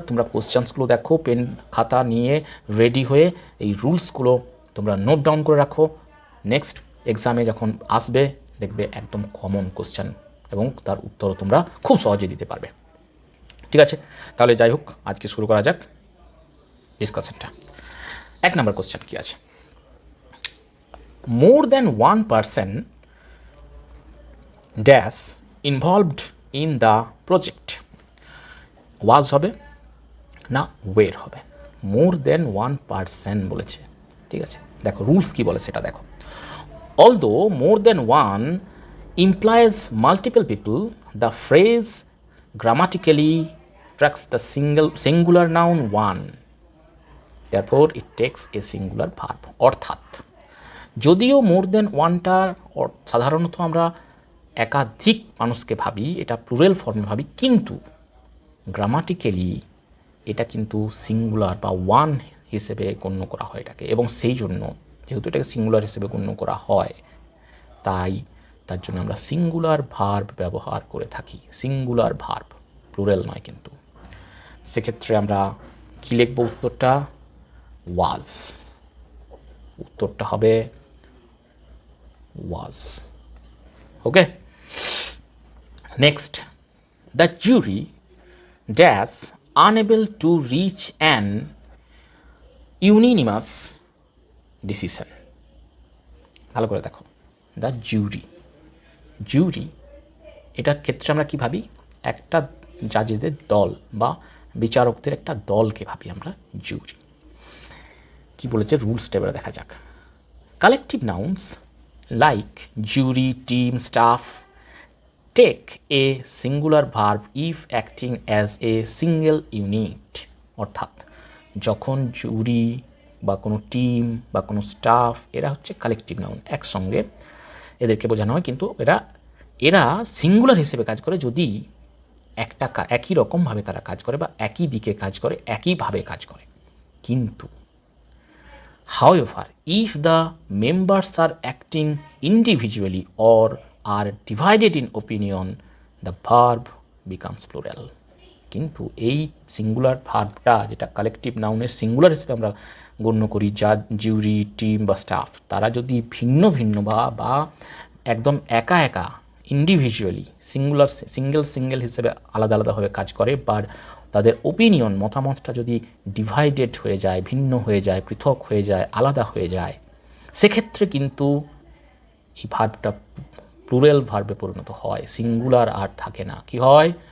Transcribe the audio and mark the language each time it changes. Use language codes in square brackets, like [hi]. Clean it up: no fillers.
[bn] তোমরা কোশ্চেন্সগুলো দেখো, পেন খাতা নিয়ে রেডি হয়ে এই রুলসগুলো তোমরা নোট ডাউন করে রাখো। নেক্সট এক্সামে যখন আসবে দেখবে একদম কমন কোশ্চেন এবং তার উত্তরও তোমরা খুব সহজে দিতে পারবে। ঠিক আছে, তাহলে যাই হোক, আজকে শুরু করা যাক ডিসকাশনটা। 1 নম্বর কোশ্চেন কি আছে? [en] More than one person dash involved in the project was [bn] হবে না [en] where [bn] হবে? মোর দেন ওয়ান পারসন বলেছে। ঠিক আছে, দেখো রুলস কি বলে সেটা দেখো। [en] Although more than one implies multiple people, the phrase grammatically tracks the singular noun one, therefore it takes a singular verb। [bn] অর্থাৎ যদিও মোর দেন ওয়ানটার সাধারণত আমরা একাধিক মানুষকে ভাবি, এটা প্লুরাল ফর্মে ভাবি, কিন্তু গ্রামাটিক্যালি এটা কিন্তু সিঙ্গুলার বা ওয়ান হিসেবে গণ্য করা হয় এটাকে, এবং সেই জন্য যেহেতু এটাকে সিঙ্গুলার হিসেবে গণ্য করা হয় তাই তার জন্য আমরা সিঙ্গুলার ভার্ব ব্যবহার করে থাকি। সিঙ্গুলার ভার্ব, প্লুরাল নয় কিন্তু। সেক্ষেত্রে আমরা কী লিখব? উত্তরটা ওয়াজ। উত্তরটা হবে was. [en] Okay, next, the jury dash unable to reach an unanimous decision। [bn] ভালো করে দেখো, দ্য জুরি এটার ক্ষেত্রে আমরা কি ভাবি? একটা জাজেদের দল বা বিচারকদের একটা দলকে ভাবি আমরা জুরি। কি বলেছে রুলসটা এবারে দেখা যাক। [en] Collective nouns like jury, team, staff take a singular verb if acting as a single unit। [bn] অর্থাৎ যখন জুরি বা কোনো টিম বা কোনো স্টাফ, এরা হচ্ছে কালেকটিভ নাউন, একসঙ্গে এদেরকে বোঝানো হয়, কিন্তু এরা সিঙ্গুলার হিসেবে কাজ করে যদি একই রকমভাবে তারা কাজ করে বা একই দিকে কাজ করে, একইভাবে কাজ করে। কিন্তু [en] however, if the members are acting individually or are divided in opinion, the verb becomes plural। [bn] কিন্তু এই সিঙ্গুলার ভার্বটা, যেটা কালেকটিভ নাউনের সিঙ্গুলার হিসেবে আমরা গণ্য করি, যা জুরি, টিম বা স্টাফ, তারা যদি ভিন্ন ভিন্ন বা একদম একা একা ইন্ডিভিজুয়ালি সিঙ্গেল হিসেবে আলাদা আলাদাভাবে কাজ করে, বা তাদের ওপিনিয়ন, মতামতটা যদি ডিভাইডেড হয়ে যায়, ভিন্ন হয়ে যায়, পৃথক হয়ে যায়, আলাদা হয়ে যায়, সেক্ষেত্রে কিন্তু এই ভার্বটা প্লুরাল ভার্বে পরিণত হয়, সিঙ্গুলার আর থাকে না। কি হয়?